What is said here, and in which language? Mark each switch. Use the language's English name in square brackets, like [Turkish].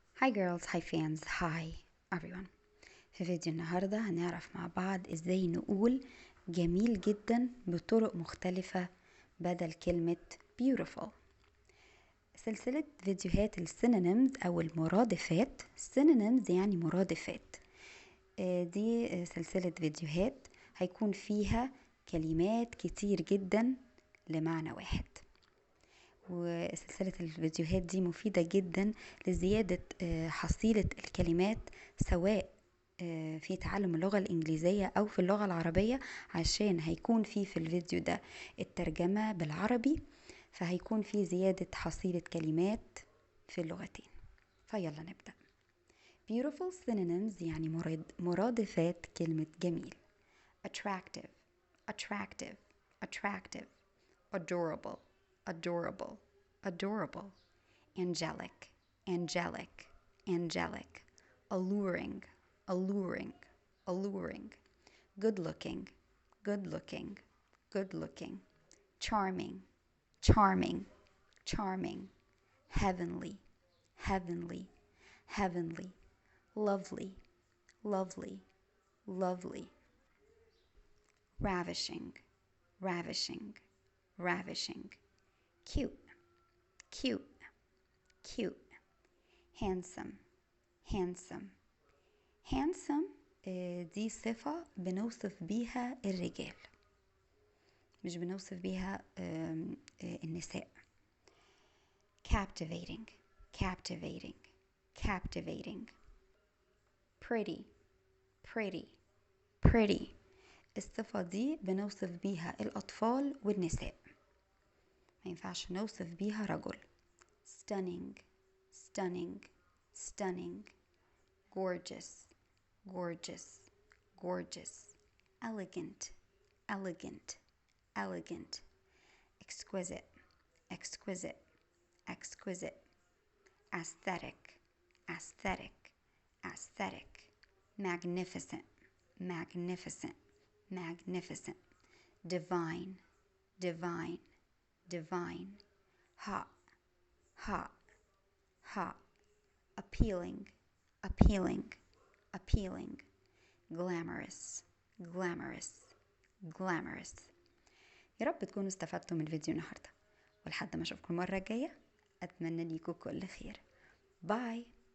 [English] Hi girls, hi fans, hi everyone. [Arabic] في فيديو النهاردة هنعرف مع بعض ازاي نقول جميل جدا بطرق مختلفة بدل كلمة beautiful. سلسلة فيديوهات السينونيمز او المرادفات. synonyms يعني مرادفات. دي سلسلة فيديوهات هيكون فيها كلمات كتير جدا لمعنى واحد، وسلسلة الفيديوهات دي مفيدة جدا لزيادة حصيلة الكلمات، سواء في تعلم اللغة الإنجليزية أو في اللغة العربية، عشان هيكون في الفيديو ده الترجمة بالعربي، فهيكون في زيادة حصيلة كلمات في اللغتين. فيلا نبدأ. [English] Beautiful synonyms [Arabic] يعني مرادفات كلمة جميل. [English] Attractive, attractive, attractive. Adorable, adorable, adorable. Angelic, angelic, angelic. Alluring, alluring, alluring. Good looking, good looking, good looking. Charming, charming, charming. Heavenly, heavenly, heavenly. Lovely, lovely, lovely. Ravishing, ravishing, ravishing. Cute, cute, cute. Handsome, handsome, handsome. [Arabic] دي صفة بنوصف بيها الرجال، مش بنوصف بيها النساء. [English] Captivating, captivating, captivating. Pretty, pretty, pretty. [Arabic] الصفة دي بنوصف بيها الأطفال والنساء، ما ينفعش نوصف بيها رجل. [English] Stunning, stunning, stunning. Gorgeous, gorgeous, gorgeous. Elegant, elegant, elegant. Exquisite, exquisite, exquisite. Aesthetic, aesthetic, aesthetic. Magnificent, magnificent, magnificent. Divine, divine, divine. Hot, hot, hot. Appealing, appealing, appealing. Glamorous, glamorous, glamorous. [Arabic] يا رب تكونوا استفدتوا من فيديو النهاردة، ولحد ما اشوفكم المرة الجاية اتمنى ليكم كل خير. باي.